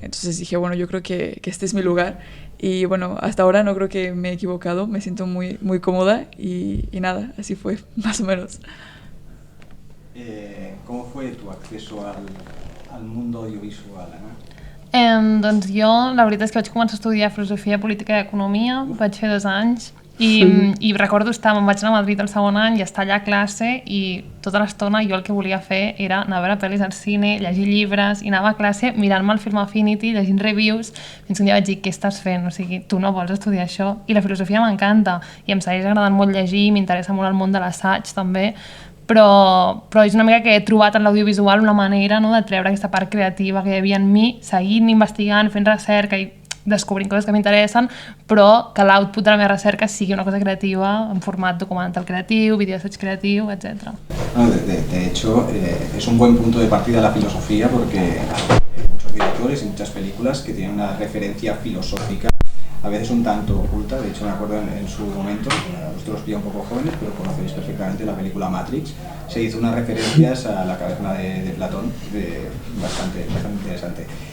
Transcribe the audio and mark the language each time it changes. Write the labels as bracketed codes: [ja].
[es] Entonces dije, bueno, yo creo que este es mi lugar. Y bueno, hasta ahora no creo que me he equivocado, me siento muy, muy cómoda y nada, así fue, más o menos. ¿Cómo fue tu acceso al mundo audiovisual, Ana? [ca] Doncs jo, la veritat és que vaig començar a estudiar Filosofia, Política i Economia, vaig fer 2 anys, i recordo me'n vaig anar a Madrid el segon any i estar allà a classe i tota l'estona jo el que volia fer era anar a veure pel·lis al cine, llegir llibres i anava a classe mirant-me el Film Affinity, llegint reviews, fins que un dia vaig dir, què estàs fent? O sigui, tu no vols estudiar això? I la filosofia m'encanta i em segueix agradant molt llegir, m'interessa molt el món de l'assaig també, però és una mica que he trobat en l'audiovisual una manera, no, de treure aquesta part creativa que hi havia en mi, seguint, investigant, fent recerca i descobrint coses que m'interessen, però que l'output de la meva recerca sigui una cosa creativa en format documental creatiu, videoassaig creatiu, etc. [es] Bueno, de hecho, es un buen punto de partida la filosofía porque hay muchos directores y muchas películas que tienen una referencia filosófica, a veces un tanto oculta. De hecho, me acuerdo en su momento, vosotros pilla un poco jóvenes, pero conocéis perfectamente la película Matrix. Se hizo unas referencias a la caverna de Platón, bastante interesante.